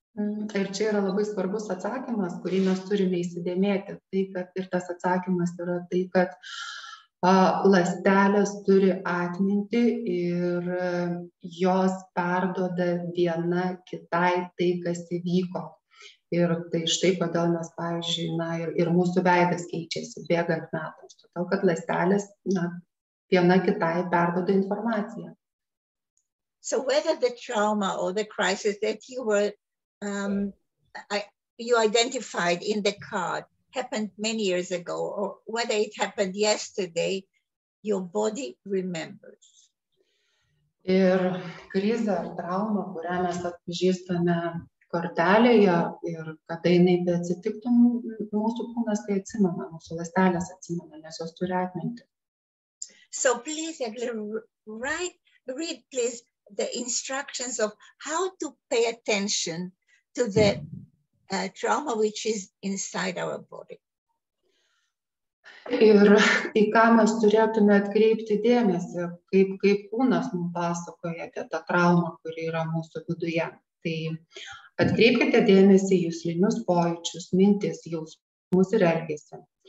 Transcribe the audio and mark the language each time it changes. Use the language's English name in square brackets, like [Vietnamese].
[Lithuanian] Ir čia yra labai svarbus atsakymas, kurį mes turime įsidėmėti. Tai, kad ir tas atsakymas yra tai, kad ląstelės turi atmintį ir jos perduoda viena kitai tai, kas įvyko. Ir tai štai, kodėl mes, pavyzdžiui, ir mūsų veidas keičiasi bėgant metams. Todėl, kad ląstelės viena kitai perduoda informaciją. [English] So whether the trauma or the crisis that you were you identified in the card happened many years ago, or whether it happened yesterday, your body remembers. [Lithuanian] Ir krizė ar trauma, kurią mes atpažįstame kortelėje, ir kada jinai atsitiktų, mūsų kūnas tai atsimena, mūsų ląstelės atsimena, nes jos turi atmintį. [English] So please, read please the instructions of how to pay attention to the trauma which is inside our body. [Lithuanian] Ir į ką mes turėtume atkreipti dėmesį, kaip kūnas mums pasakoja apie tą traumą, kuri yra mūsų viduje. Tai atkreipkite dėmesį į juslinius pojūčius, mintis, jausmus ir elgesį.